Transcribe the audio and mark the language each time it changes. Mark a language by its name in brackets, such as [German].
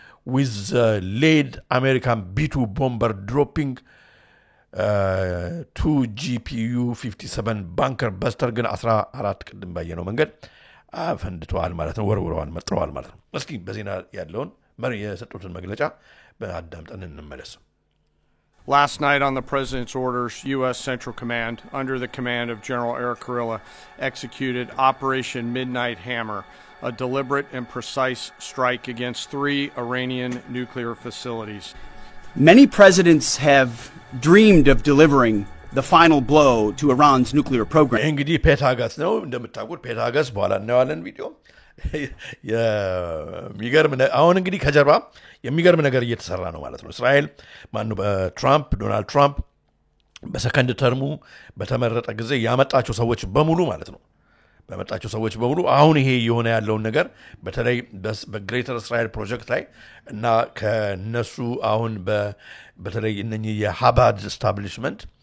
[English] with lead American B2 bomber dropping 2 GPU 57 bunker buster [Amharic] ግን 14 ቅድም ባየነው መንገድ አፈንድቷል ማለት ነው ወርውረዋል መጥረዋል ማለት ነው እስኪ በዜና ያለውን መሪ የሰጡትን መግለጫ በአዳምጠን እንመለስ [English] Last night on the President's orders, U.S. Central Command, under the command of General Eric Kurilla, executed Operation Midnight Hammer, a deliberate and precise strike against 3 Iranian nuclear facilities. Many presidents have dreamed of delivering the final blow to Iran's nuclear program. [Amharic] እንግዲህ ፔታጋስ ነው እንደምታውቁት ፔታጋስ በኋላ እናያለን ቪዲዮ የሚገርም አሁን እንግዲህ ከጀርባ የሚገርም ነገር እየተሰራ ነው ማለት ነው እስራኤል ማኑ ዶናልድ ትራምፕ በሰከንድ ተርሙ በተመረጠ ጊዜ ያመጣቸው ሰዎች በሙሉ ማለት ነው በመጣቸው ሰዎች በሙሉ አሁን ይሄ የሆነ ያለውን ነገር በተለይ በግሬተር እስራኤል ፕሮጀክት ላይ እና ከነሱ አሁን በተለይ እነኚህ የሃባድ ስታብሊሽመንት